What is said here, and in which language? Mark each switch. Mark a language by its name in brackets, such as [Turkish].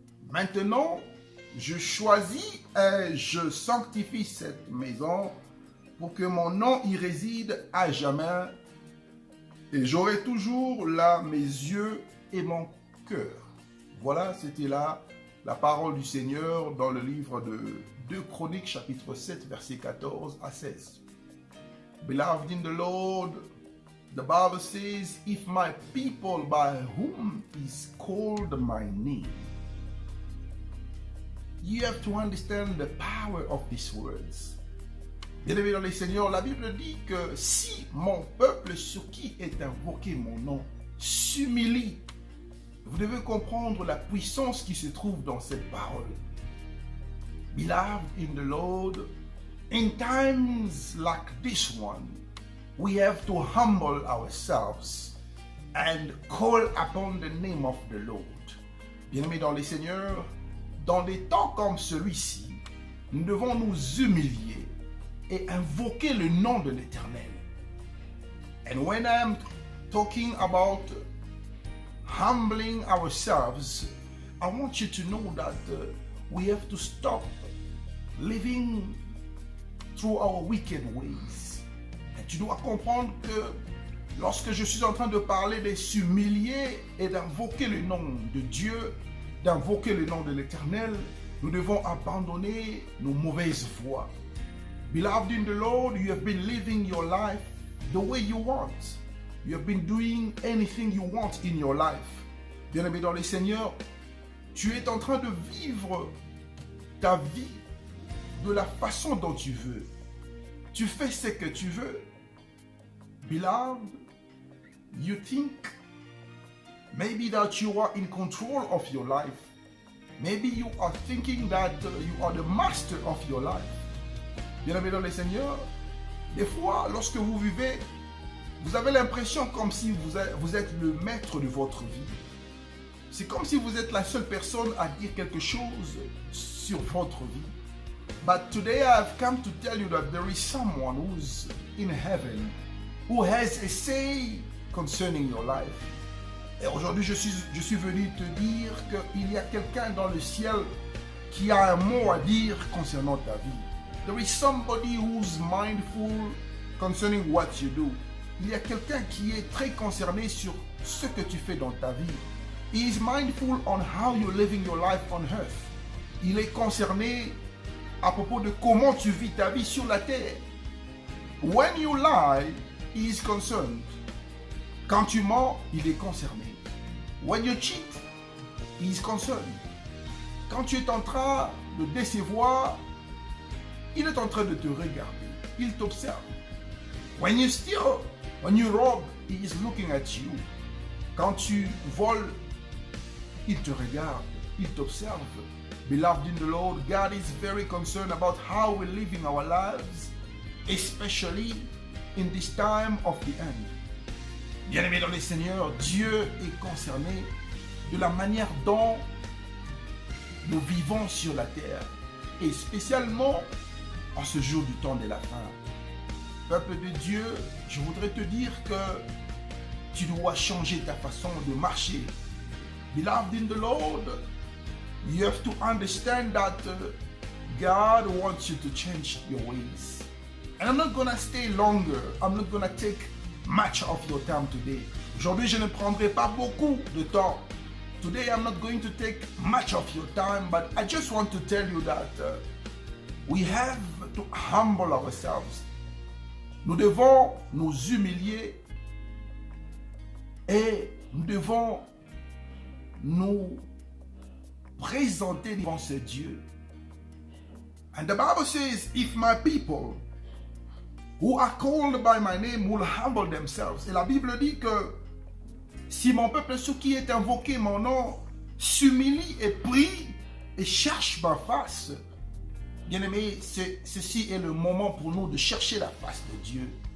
[French] Maintenant, je choisis et je sanctifie cette maison pour que mon nom y réside à jamais et j'aurai toujours là mes yeux et mon cœur. Voilà, c'était là la parole du Seigneur dans le livre de 2 Chroniques chapitre 7 verset 14 à 16. [English] Beloved in the Lord, the Bible says, if my people by whom is called my name. You have to understand the power of these words. [French] Bien-aimés dans le Seigneur, la Bible dit que si mon peuple sur qui est invoqué mon nom s'humilie, vous devez comprendre la puissance qui se trouve dans cette parole. [English] Beloved in the Lord, in times like this one, we have to humble ourselves and call upon the name of the Lord. [French] Bien-aimés dans le Seigneur, dans des temps comme celui-ci, nous devons nous humilier et invoquer le nom de l'Éternel. [English] And when I'm talking about humbling ourselves, I want you to know that we have to stop living through our wicked ways. [French] Et tu dois comprendre que lorsque je suis en train de parler de s'humilier et d'invoquer le nom de Dieu, d'invoquer le nom de l'Éternel, nous devons abandonner nos mauvaises voies. [English] Beloved in the Lord, you have been living your life the way you want. You have been doing anything you want in your life. [French] Bien-aimé dans le Seigneur, tu es en train de vivre ta vie de la façon dont tu veux. Tu fais ce que tu veux. [English] Beloved, you think maybe that you are in control of your life. Maybe you are thinking that you are the master of your life. [French] Bien-aimé dans le Seigneur, des fois, lorsque vous vivez, vous avez l'impression comme si vous êtes le maître de votre vie. C'est comme si vous êtes la seule personne à dire quelque chose sur votre vie. [English] But today I have come to tell you that there is someone who's in heaven who has a say concerning your life. [French] Et aujourd'hui, je suis venu te dire qu'il y a quelqu'un dans le ciel qui a un mot à dire concernant ta vie. [English] There is somebody who's mindful concerning what you do. [French] Il y a quelqu'un qui est très concerné sur ce que tu fais dans ta vie. [English] He is mindful on how you're living your life on earth. [French] Il est concerné à propos de comment tu vis ta vie sur la terre. [English] When you lie, he is concerned. [French] Quand tu mens, il est concerné. [English] When you cheat, he is concerned. [French] Quand tu es en train de décevoir, il est en train de te regarder. Il t'observe. [English] When you steal, when you rob, he is looking at you. [French] Quand tu voles, il te regarde. Il t'observe. [English] Beloved in the Lord, God is very concerned about how we're living our lives, especially in this time of the end. [French] Bien-aimés dans le Seigneur, Dieu est concerné de la manière dont nous vivons sur la terre, et spécialement en ce jour du temps de la fin. Peuple de Dieu, je voudrais te dire que tu dois changer ta façon de marcher [English] Beloved in the Lord, you have to understand that God wants you to change your ways. And I'm not going to stay longer. I'm not going to take much of your time today. [French] Aujourd'hui, je ne prendrai pas beaucoup de temps. [English] Today, I'm not going to take much of your time, but I just want to tell you that we have to humble ourselves. [French] Nous devons nous humilier et nous devons nous présenter devant ce Dieu. [English] And the Bible says, if my people who are called by my name will humble themselves. [French] Et la Bible dit que si mon peuple, ceux qui est invoqué mon nom, s'humilie et prie et cherche ma face, bien-aimés, ceci est le moment pour nous de chercher la face de Dieu.